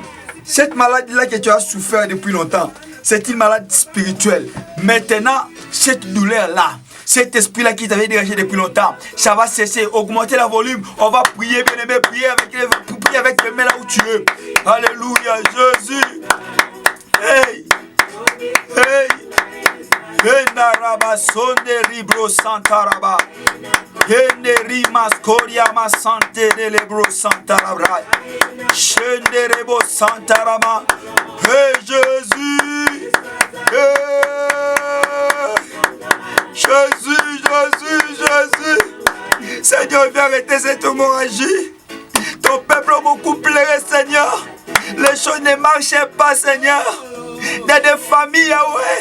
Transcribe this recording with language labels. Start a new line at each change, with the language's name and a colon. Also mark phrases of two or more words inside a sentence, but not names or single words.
French: Cette maladie-là que tu as souffert depuis longtemps, c'est une maladie spirituelle. Maintenant, cette douleur-là, cet esprit-là qui t'avait dérangé depuis longtemps, ça va cesser. Augmenter la volume. On va prier, bien aimé, prier avec les mains là où tu es. Alléluia, Jésus. Hey, hey. Enaraba sonde libro santaraba. Ende rimas koria ma sante de libro santarabra. Shende rebo santarama. Hey Jésus. Hey. Jésus, Jésus, Jésus. Seigneur, viens arrêter cette hémorragie. Ton peuple a beaucoup pleuré, Seigneur. Les choses ne marchaient pas, Seigneur. dans des familles, Yahweh.